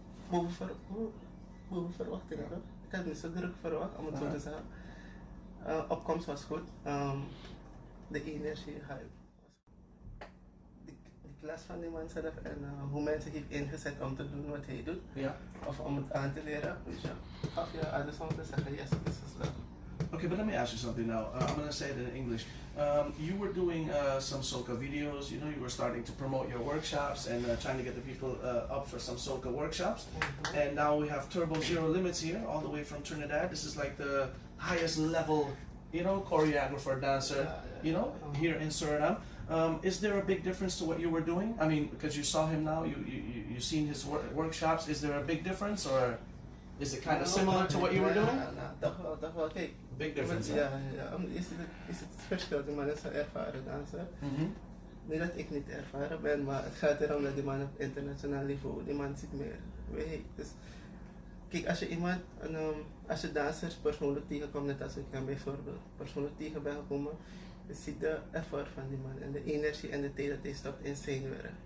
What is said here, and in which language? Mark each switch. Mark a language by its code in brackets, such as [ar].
[nl] Boven verwachtingen. Ik had niet zo druk verwacht, om het zo te zeggen. Opkomst was goed. De energie, hype. De klas van die man zelf en hoe mensen heeft ingezet om te doen wat hij doet. Ja. Of om het aan te leren. Weet je. Of ja, alles om te zeggen, [en] yes, this is love. Okay, but let me ask you something now. I'm going to say it in English. You were doing some soca videos, you know, you were starting to promote your workshops and trying to get the people up for some soca workshops. And now we have Turbo Zero Limits here, all the way from Trinidad. This is like the highest level, you know, choreographer, dancer, you know, here in Suriname. Is there a big difference to what you were doing? I mean, because you saw him now, you've seen his workshops. Is there a big difference, or is it kind of similar to what you were doing? [nl] Toch wel, kijk. [en] Big difference, [nl] ja. Is het verschil, die man is een ervaren danser. Niet dat ik niet ervaren ben, maar het gaat erom dat die man op internationaal niveau, die man ziet meer weet. Dus kijk, als je iemand, als je dansers persoonlijk tegenkomt, net als ik hem bijvoorbeeld persoonlijk tegen ben gekomen, je ziet de effort van die man en de energie en de tijd dat hij stopt in zijn werk.